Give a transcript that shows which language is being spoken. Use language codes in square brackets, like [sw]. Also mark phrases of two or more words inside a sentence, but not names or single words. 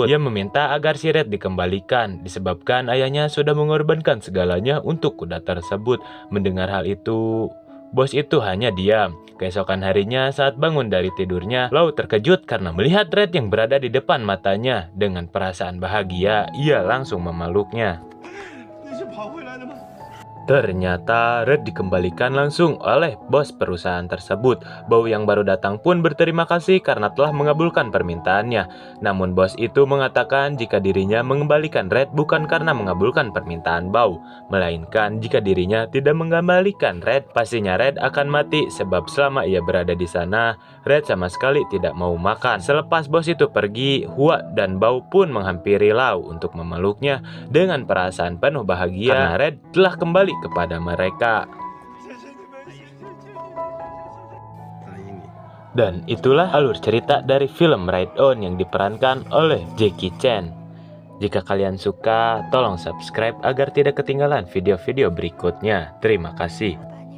[id] Ia meminta agar si Red dikembalikan, disebabkan ayahnya sudah mengorbankan segalanya untuk kuda tersebut. Mendengar hal itu, Bos itu hanya diam. Keesokan harinya saat bangun dari tidurnya, Lau terkejut karena melihat Red yang berada di depan matanya. Dengan perasaan bahagia, ia langsung memeluknya. [zh] 你是跑回来的吗？ [id] Ternyata Red dikembalikan langsung oleh bos perusahaan tersebut. Bau yang baru datang pun berterima kasih karena telah mengabulkan permintaannya. Namun bos itu mengatakan jika dirinya mengembalikan Red bukan karena mengabulkan permintaan Bau, melainkan jika dirinya tidak mengembalikan Red, pastinya Red akan mati sebab selama ia berada di sana, Red sama sekali tidak mau makan. Selepas bos itu pergi, Hua dan Bau pun menghampiri Lau untuk memeluknya dengan perasaan penuh bahagia karena Red telah kembali kepada mereka. [zh] 谢谢你们，谢谢。答应你。 [id] Dan itulah alur cerita dari film Ride On yang diperankan oleh Jackie Chan. Jika kalian suka, tolong subscribe agar tidak ketinggalan video-video berikutnya. Terima kasih.